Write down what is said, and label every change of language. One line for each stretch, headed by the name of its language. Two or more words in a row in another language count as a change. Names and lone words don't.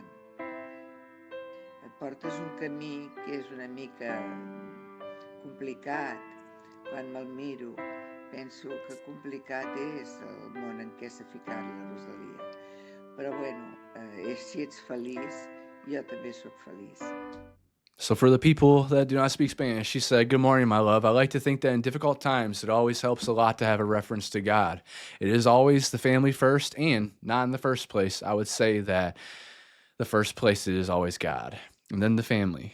Catalan: Et portes un camí que és una mica complicat. Quan me'l miro, penso que complicat és el món en què s'ha ficat la Rosalía. Però bueno, si ets feliç, jo també sóc feliç.
English: So for the people that do not speak Spanish, she said, "Good morning, my love. I like to think that in difficult times, it always helps a lot to have a reference to God. It is always the family first, and not in the first place. I would say that the first place it is always God, and then the family.